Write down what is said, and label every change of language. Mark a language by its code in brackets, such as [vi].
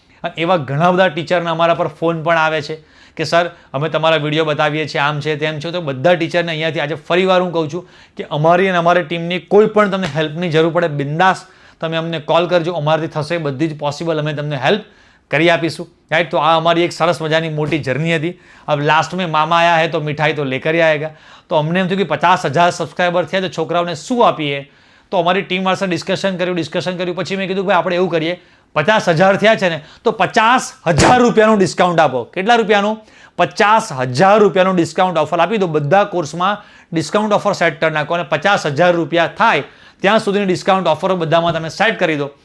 [gu] અને એવા ઘણા બધા ટીચરના અમારા પર ફોન પણ આવે છે કે સર અમે તમારા વિડીયો બતાવીએ છીએ, આમ છે તેમ છે. તો બધા ટીચરને અહીંયાથી આજે ફરીવાર હું કહું છું કે અમારી અને અમારી ટીમની કોઈ પણ તમને હેલ્પની જરૂર પડે, બિંદાસ તમે અમને કોલ કરજો. અમારાથી થશે બધી જ પોસિબલ, અમે તમને હેલ્પ કરી આપીશું, રાઈટ. તો આ અમારી એક સરસ મજાની મોટી જર્ની હતી. [hi] अब लास्ट में मामा आया है तो मिठाई तो लेकर आएगा. [gu] તો અમને એમ થયું કે 50,000 સબસ્ક્રાઈબર થયા તો છોકરાઓને શું આપીએ. તો અમારી ટીમ પાસે ડિસ્કશન કર્યું. પછી મેં કીધું ભાઈ આપણે એવું કરીએ, 50,000 થયા છે ને તો 50,000 રૂપિયાનું ડિસ્કાઉન્ટ આપો. કેટલા રૂપિયાનું? 50,000 રૂપિયાનું ડિસ્કાઉન્ટ ઓફર આપી દો. બધા કોર્સમાં ડિસ્કાઉન્ટ ઓફર સેટ કરી નાખો અને 50,000 રૂપિયા થાય ત્યાં સુધીની ડિસ્કાઉન્ટ ઓફરો બધામાં તમે સેટ કરી દો.